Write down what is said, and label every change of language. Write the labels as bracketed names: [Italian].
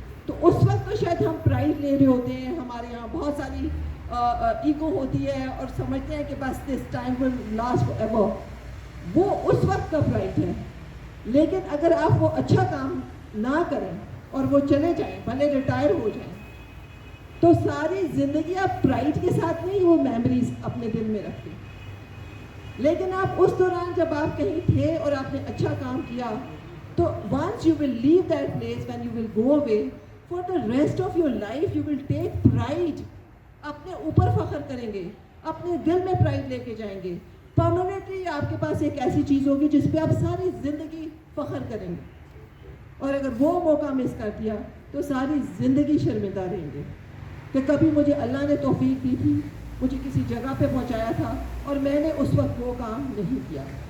[Urdu] تو اس وقت تو شاید ہم پرائڈ لے رہے ہوتے ہیں، ہمارے یہاں بہت ساری ایگو ہوتی ہے اور سمجھتے ہیں کہ بس [English] This time will last forever. [Urdu] وہ اس وقت کا پرائڈ ہے. لیکن اگر آپ وہ اچھا کام نہ کریں اور وہ چلے جائیں، بھلے ریٹائر ہو جائیں، تو ساری زندگی آپ پرائڈ کے ساتھ نہیں وہ میموریز اپنے دل میں رکھتے. لیکن آپ اس دوران جب آپ کہیں تھے اور آپ نے اچھا کام کیا، تو [English] once you will leave that place, when you will go away, for the rest of your life you will take pride. [Urdu] اپنے اوپر فخر کریں گے، اپنے دل میں پرائڈ لے کے جائیں گے. پرماننٹلی آپ کے پاس ایک ایسی چیز ہوگی جس پہ آپ ساری زندگی فخر کریں گے. اور اگر وہ موقع مس کر دیا تو ساری زندگی شرمندہ رہیں گے کہ کبھی مجھے اللہ نے توفیق دی تھی، مجھے کسی جگہ پہ پہنچایا تھا اور میں نے اس وقت وہ کام نہیں کیا.